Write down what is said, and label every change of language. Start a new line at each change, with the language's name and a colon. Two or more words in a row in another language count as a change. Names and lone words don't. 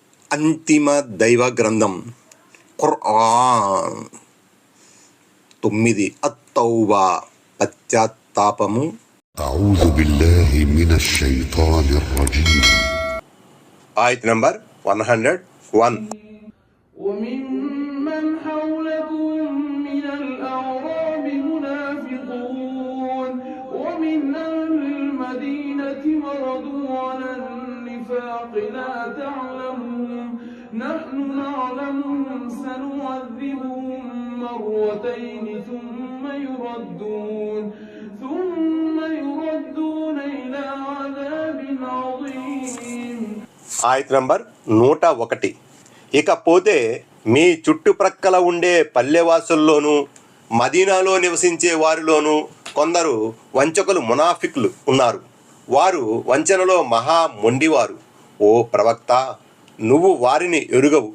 Telugu: అంతిమ దైవ గ్రంథం ఖుర్ఆన్. 9 అత్తౌబా పశ్చాత్తాపము.
Arabic: أعوذ بالله من الشيطان الرجيم.
Telugu: ఆయత్ నంబర్ 101.
Arabic: وممن حولكم من الأعراب منافقون ومن أهل المدينة مردوا على النفاق لا تعلمهم نحن نعلمهم سنعذبهم مرتين ثم يردون إلى عذاب عظيم.
Telugu: ఆయత్ నంబర్ 101. ఇకపోతే మీ చుట్టుప్రక్కల ఉండే పల్లెవాసుల్లోనూ మదీనాలో నివసించే వారిలోనూ కొందరు వంచకులు మునాఫిక్లు ఉన్నారు. వారు వంచనలో మహా మొండివారు. ఓ ప్రవక్త, నువ్వు వారిని ఎరుగవు.